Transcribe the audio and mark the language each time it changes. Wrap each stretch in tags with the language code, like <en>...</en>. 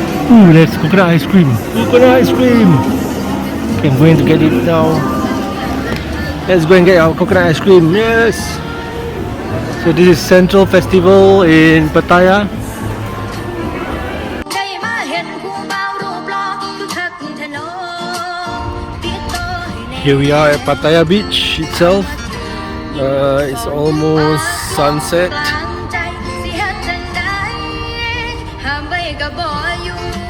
<en>Ooh, that's coconut ice cream. Coconut ice cream. Okay, I'm going to get it now. Let's go and get our coconut ice cream. Yes. So this is Central Festival in Pattaya.</en> <tts>ได้มาเห็นผู้บ่าวรูปหล่อคือคักแท้น้อติดต่อให้แน่</tts> <en>Here we are at Pattaya Beach itself. It's almost sunset.</en> <tts>กลางใจสิเฮ็ดจังใดห้ามไว้ก็บ่อยู่</tts>